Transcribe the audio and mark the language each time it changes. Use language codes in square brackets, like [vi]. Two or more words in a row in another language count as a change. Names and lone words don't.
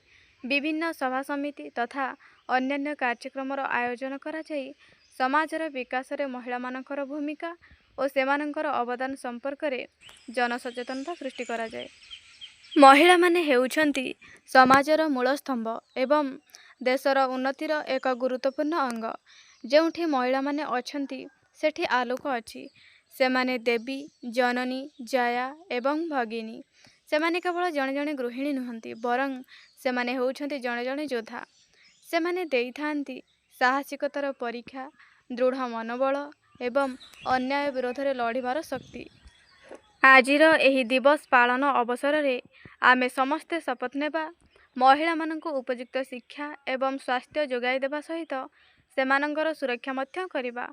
[or] ବିଭିନ୍ନ ସଭା ସମିତି ତଥା ଅନ୍ୟାନ୍ୟ କାର୍ଯ୍ୟକ୍ରମ ଆୟୋଜନ କରା ଯାଇ ସମାଜର ବିକାଶ ରେ ମହିଳା ମାନଙ୍କର ଭୂମିକା ଔର ସେମାନଙ୍କର ଅବଦାନ ସମ୍ପର୍କ ରେ ଜନସଚେତନତା ସୃଷ୍ଟି କରା ଯାଏ। ମହିଳା ମାନେ ହେଉଛନ୍ତି ସମାଜର ମୂଳ ସ୍ତମ୍ଭ ଏବଂ ଦେଶର ଉନ୍ନତିର ଏକ ଗୁରୁତ୍ୱପୂର୍ଣ୍ଣ ଅଙ୍ଗ। ଯେଉଁଠି ମହିଳା ମାନେ ଅଛନ୍ତି ସେଠି ଆଲୋକ ଅଛି। ସେମାନେ ଦେବୀ, ଜନନୀ, ଜୟା ଏବଂ ଭଗିନୀ। ସେମାନେ କେବଳ ଜଣେ ଜଣେ ଗୃହିଣୀ ନୁହନ୍ତି, ବରଂ ସେମାନେ ହେଉଛନ୍ତି ଜଣେ ଜଣେ ଯୋଦ୍ଧା। ସେମାନେ ଦେଇଥାନ୍ତି ସାହସିକତାର ପରୀକ୍ଷା, ଦୃଢ଼ ମନୋବଳ ଏବଂ ଅନ୍ୟାୟ ବିରୋଧ ରେ ଲଢ଼ିବାର ଶକ୍ତି। ଆଜିର ଏହି ଦିବସ ପାଳନ ଅବସର ରେ ଆମେ ସମସ୍ତେ ଶପଥ ନେବା ମହିଳା ମାନଙ୍କୁ ଉପଯୁକ୍ତ ଶିକ୍ଷା ଏବଂ ସ୍ୱାସ୍ଥ୍ୟ ଯୋଗାଇ ଦେବା ସହିତ ସେମାନଙ୍କର ସୁରକ୍ଷା ମଧ୍ୟ କରିବା।